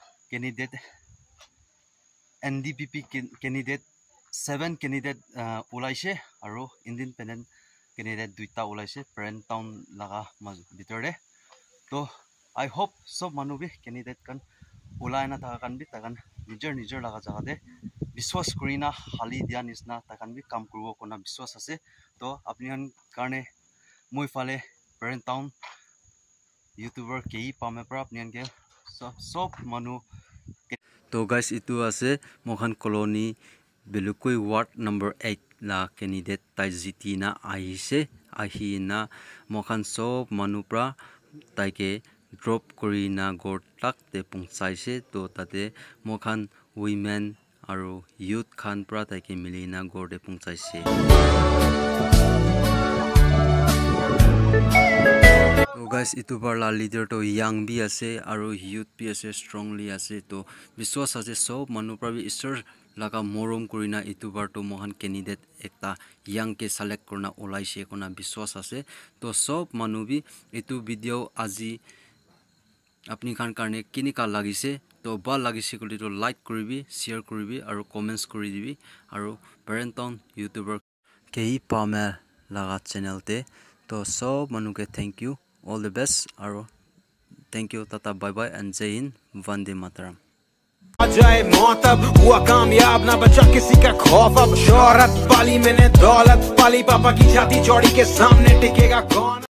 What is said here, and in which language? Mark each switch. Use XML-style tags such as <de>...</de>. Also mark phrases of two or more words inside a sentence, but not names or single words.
<nag>candidate NDPP candidate 7 candidate ulaise aru</nag> <en>independent candidate</en> <nag>duita ulaise parent town laga bitore to</nag> <en>I hope</en> <nag>sob manu bi candidate kan ulai na ta kan bi takan nijor laga jaga de biswas kurina hali dia nisna takan bi kam kurbo kona biswas ase to apni han karne moi fale parent town YouTuber kei pame pra apni han ke sob manu to guys itu ase mokhan colony Belukoi</nag> <en>ward number</en> <nag>8 la candidate tai jitina ahina mokhan sob manu pra taike drop korina gor tak te pungsaise to tate mokhan women aru youth khan pra taike milina gor de pungsaise to guys itu bar la leader to young bi ase aru youth bi ase strongly ase to biswas ase sob manu pra bi isor laga morom kurina itu bar to mohan candidate ekta young ke select korna olaise kona biswas ase to sob manu bi itu video aji apni khan karne kinika lagise to ba lagise kuli to like koribi share koribi aru comments kori dibi aru parent town YouTuber kei pame laga channel te to sob manu ke</nag> <en>thank you all the best</en> <nag>aru</nag> <en>thank you</en> <nag>tata</nag> <en>bye bye and</en> <hi>जय हिंद वंदे मातरम जाए मौत अब हुआ कामयाब ना बचा किसी का खौफ अब शोहरत पाली मैंने दौलत पाली पापा की छाती चौड़ी के सामने टिकेगा कौन</hi>